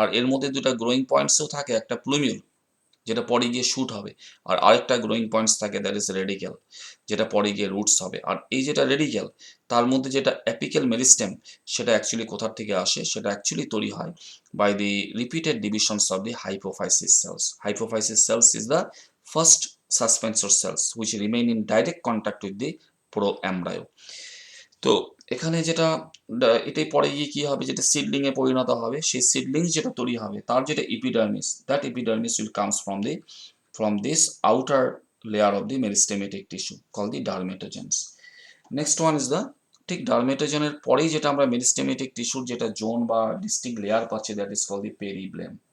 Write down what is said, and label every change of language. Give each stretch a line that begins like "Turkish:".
Bangla: আর এর মধ্যে দুটো গ্রোয়িং পয়েন্টসও থাকে, একটা প্লুমিউল যেটা পরে গিয়ে শুট হবে, আর আরেকটা গ্রোয়িং পয়েন্টস থাকে,
English: that is radical,
Bangla: যেটা পরে গিয়ে রুটস হবে। আর এই যেটা রেডিকেল, তার মধ্যে যেটা অ্যাপিক্যাল মেরিস্টেম, সেটা অ্যাকচুয়ালি কোথা থেকে আসে, সেটা অ্যাকচুয়ালি তৈরি হয়
English: By the repeated divisions of the hypophysis cells. Hypophysis cells is the first suspensor cells which remain in direct contact with the proembryo.
Bangla: তো এখানে যেটা এটাই পরে গিয়ে কি হবে, যেটা সিডলিং এ পরিণত হবে, সেই সিডলিংস যেটা তৈরি হবে, তার যেটা epidermis,
English: That epidermis will comes from this outer layer of the meristematic tissue call the dermatogens. Next one is the,
Bangla: ঠিক ডারমেটোজেনের পরেই যেটা আমরা মেরিস্টেমেটিক টিস্যুর যেটা জোন বা ডিস্টিংক্ট লেয়ার পাচ্ছি,
English: That is call the periblem.